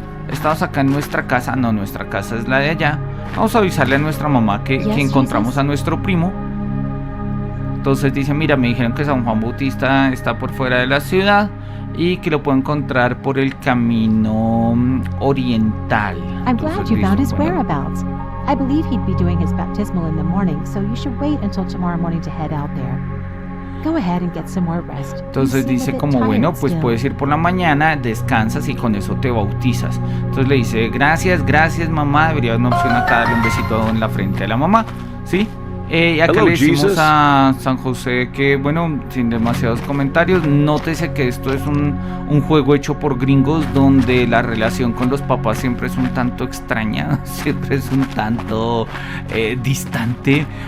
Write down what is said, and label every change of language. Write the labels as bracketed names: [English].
[Spanish] Estamos acá en nuestra casa, no, nuestra casa es la de allá. Vamos a avisarle a nuestra mamá que encontramos a nuestro primo. Entonces dice, mira, me dijeron que San Juan Bautista está por fuera de la ciudad y que lo puedo encontrar por el camino oriental. [English] I'm glad you found his whereabouts. I believe he'd be doing his baptismal in the morning, so you should wait until tomorrow morning to head out there. Go ahead and get some more rest. [Spanish] Entonces dice como, bueno, pues puedes ir por la mañana, descansas y con eso te bautizas. Entonces le dice, gracias mamá, debería haber una opción acá, darle un besito en la frente a la mamá, ¿sí? Y acá [English] Hello, [Spanish] le decimos [English] Jesus. [Spanish] a San José que, bueno, sin demasiados comentarios, nótese que esto es un juego hecho por gringos donde la relación con los papás siempre es un tanto extraña, siempre es un tanto distante.